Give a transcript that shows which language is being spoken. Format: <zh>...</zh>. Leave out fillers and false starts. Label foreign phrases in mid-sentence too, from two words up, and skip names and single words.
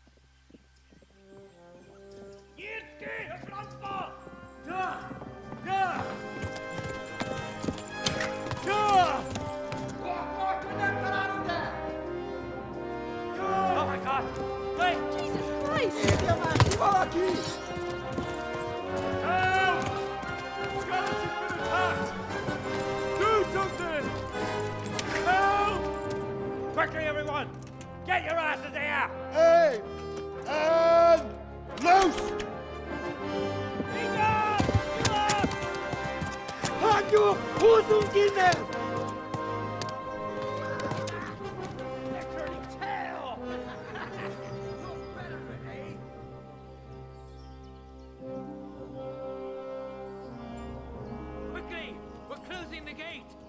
<hu>Nyírt ki a francba! Ja. Ja. Ja.</hu> <en>Oh my god! Wait! Jesus Christ!</en> <hu>Írja már ki valaki!</hu> <en>Help! Scallis has been attacked! Do something! Help! Quickly, everyone! Get your asses here! Hey! And loose!</en> <hu>Hagyjuk! Húzzunk innen!</hu> <en>Quickly! We're closing the gate!</en>